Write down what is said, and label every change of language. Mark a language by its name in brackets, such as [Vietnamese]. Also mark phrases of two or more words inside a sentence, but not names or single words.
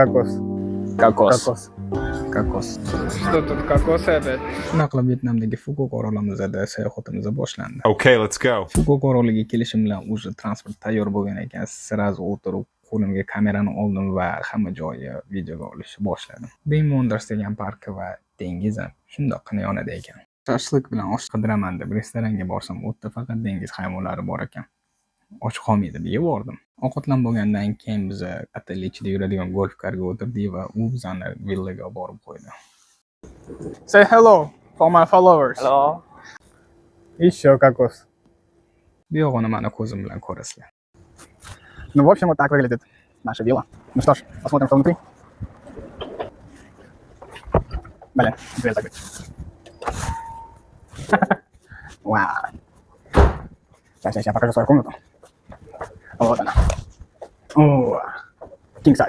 [Russian] Кокос. [Uzbek] Kokos. [Russian] Кокос. [Uzbek] Kokos. [Russian] Что тут кокосы опять? [Uzbek] Shuna qilib Vyetnamdagi Fukok orolimizda sayohatimiz boshlandi. [English] Okay, let's go. [Uzbek] Fukok oroliga kelishim bilan уже transport tayyor bo'lgan ekan. Sirazu o'tirib, qo'limga kamerani oldim va hamma joyi videoga olishni boshladim. Bing Wonders degan parki va dengiz ham shundoqqina yonida ekan. Shashlik bilan osh qidiraman deb restoranga borsam, u yerda faqat dengiz hayvonlari bor ekan. Och qolmaydi deb bordim. Ovqatlanib bo'lgandan keyin biz otel ichida yuradigan golf karga o'tirdik va u bizani villaga borib qo'ydi. [English] Say hello for my followers. Hello. [Russian] Еще кокос. [Uzbek] Bu yog'ini mana ko'zim bilan ko'rasizlar. [Russian] Ну, в общем, вот так выглядит наша вилла. Ну что ж, посмотрим, что внутри. Блин, дверь закрыта. Вау. Сейчас покажу свою комнату. Вот она. О, [English] king size.